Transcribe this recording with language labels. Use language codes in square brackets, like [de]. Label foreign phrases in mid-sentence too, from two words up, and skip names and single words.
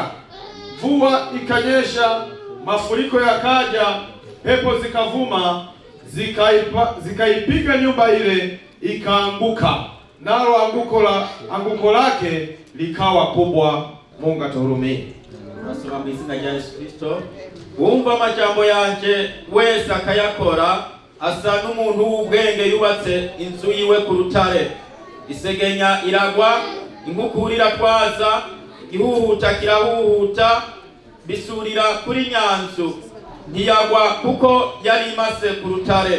[sw] Mvua ikanyesha, mafuriko yakaja, pepo zikavuma, zikaipiga nyumba ile ikaanguka, nalo anguko lake likawa kubwa. Mungu atuhurumie. [rn] Nasoma mu izina rya Yesu Kristo. Wumva amajambo yanje wese akayakora asa n'umuntu w'ubwenge yubatse inzu yiwe ku rutare. Isegenya iragwa, inkukura iratwaza, igihuhuta kirahuhuta, bisurira kuri nyanzu, ntiyagwa kuko yari imase ku rutare.